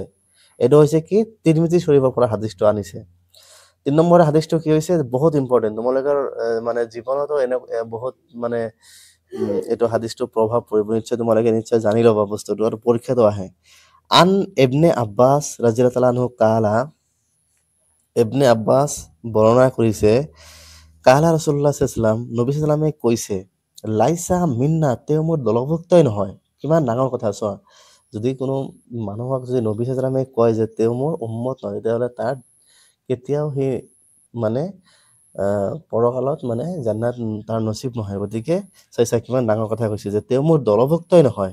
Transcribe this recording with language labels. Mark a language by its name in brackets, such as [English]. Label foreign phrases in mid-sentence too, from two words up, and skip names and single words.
[Assamese] এইটো হৈছে কি তিৰমিজি শৰীফৰ পৰা হাদিছটো আনিছে। 3 নম্বৰ হাদিছটো কি হৈছে, বহুত ইম্পৰ্টেণ্ট, তোমালোকৰ মানে জীৱনতো বহুত মানে এইটো হাদিছটো প্ৰভাৱ পৰিব, তোমালোকে নিশ্চয় জানি ল'বা বস্তুটো, আৰু পৰীক্ষাটো আহে। [Arabic] عن ابن عباس رضي الله تعالى عنه قال, [Assamese] ইবনে আব্বাছ বৰ্ণনা কৰিছে, [Arabic] قال رسول الله صلى الله عليه وسلم, نبي صلى الله عليه وسلم কৈছে, ليس منا, [Assamese] তেওঁ মোৰ দলভুক্তই নহয়। কিমান ডাঙৰ কথা চোৱা, যদি কোনো মানুহক যদি নবী [Arabic] صلى الله عليه وسلم [Assamese] কয় যে তেওঁ মোৰ উম্মত নহয়, তেতিয়াহ'লে তাৰ কেতিয়াও সেই মানে পৰকালত মানে জান্নাত তাৰ নচিব নহয়। গতিকে চাইছা কিমান ডাঙৰ কথা কৈছে যে তেওঁ মোৰ দলভুক্তই নহয়।